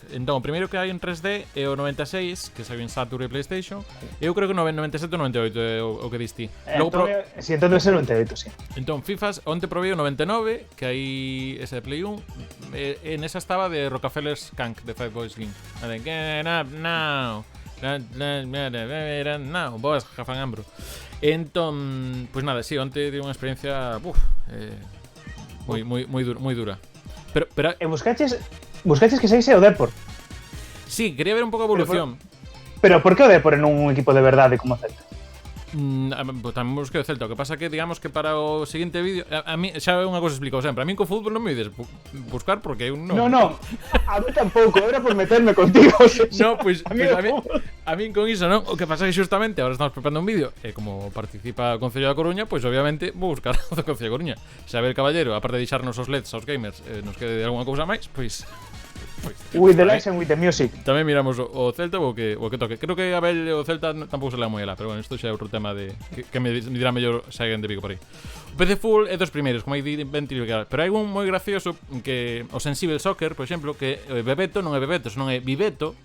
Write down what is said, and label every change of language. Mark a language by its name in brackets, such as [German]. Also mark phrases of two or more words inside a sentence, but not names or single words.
[Galician] Entón, o primeiro que hai en 3D é o 96, que saiu en Saturn e PlayStation. Eu creo que o 97 ou 98 é o que diste. Si, entón debe ser 98, sí. Entón, FIFAs, onte probei o 99, que hai ese de Play 1, e nesa estaba de Rockefeller's Skank, de Five Boys Slim. [English] Get up now. No, [Galician] boas, Jafan Ambro. Entón, [Spanish] pues nada, [Galician] sí, onte tive unha experiencia moi dura. Pero buscaches que saíse o Depor. Sí, quería ver un pouco a evolución. Pero por que o Depor en un equipo de verdade como Celta? Tamén busquei o Celta. O que pasa que, digamos que para o seguinte vídeo, a mí xa é unha cosa explico sempre. A mí co fútbol non me ides buscar porque eu non. No, a mí tampouco, era por meterme contigo. No, pois a mí con iso non. O que pasa que xustamente agora estamos preparando un vídeo e como participa o Concello da Coruña, pois obviamente vou buscar o do Concello da Coruña. Xavier Caballero, aparte de deixarnos os LEDs aos gamers, nos quede algunha cousa máis, pois [English] with the lights and with the music. [Galician] Tamén miramos o Celta o que toque. Creo que Abel o Celta tampouco se lea moi alá, pero bueno, isto xa é outro tema de que me dirá mellor se alguén de Vigo por aí. O PC Full é dos primeiros, como hai ben trivial, pero hai un moi gracioso que o Sensible Soccer, por exemplo, que Bebeto non é Bebeto, senón é Viveto.